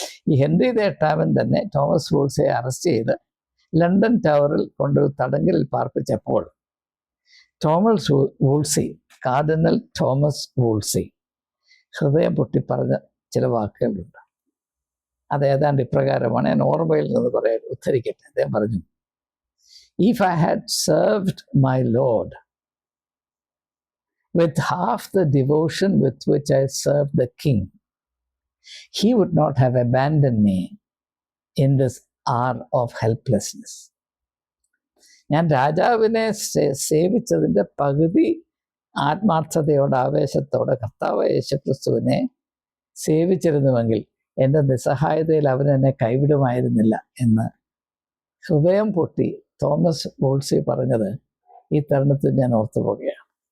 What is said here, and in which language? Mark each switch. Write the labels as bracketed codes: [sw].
[ml] ഈ Henry the എട്ടാമൻ തന്നെ Thomas വൂൾസിയെ arrest ചെയ്ത് ലണ്ടൻ ടവറിൽ കൊണ്ട് തടങ്കലിൽ പാർപ്പിച്ചപ്പോൾ തോമസ് വൂൾസി, കാർഡിനൽ തോമസ് വൂൾസി ഹൃദയം പൊട്ടി പറഞ്ഞ ചില വാക്കുകളുണ്ട്. അത് ഏതാണ്ട് ഇപ്രകാരമാണ്. ഞാൻ ഓർമ്മയിൽ നിന്ന് പറയാൻ ഉദ്ധരിക്കട്ടെ. [en] അദ്ദേഹം പറഞ്ഞു, "If I had served my Lord with half the devotion with which I served the king, he would not have abandoned me in this hour of helplessness." [ml] ഞാൻ രാജാവിനെ സേവിച്ചതിൻ്റെ പകുതി ആത്മാർത്ഥതയോടെ, ആവേശത്തോടെ കർത്താവ് യേശുക്രിസ്തുവിനെ സേവിച്ചിരുന്നുവെങ്കിൽ എൻ്റെ നിസ്സഹായതയിൽ അവൻ എന്നെ കൈവിടുമായിരുന്നില്ല എന്ന് ഹൃദയം പൊട്ടി തോമസ് വൂൾസി പറഞ്ഞത് ഈ തരുണത്തിൽ ഞാൻ ഓർത്തു പോകുകയാണ്.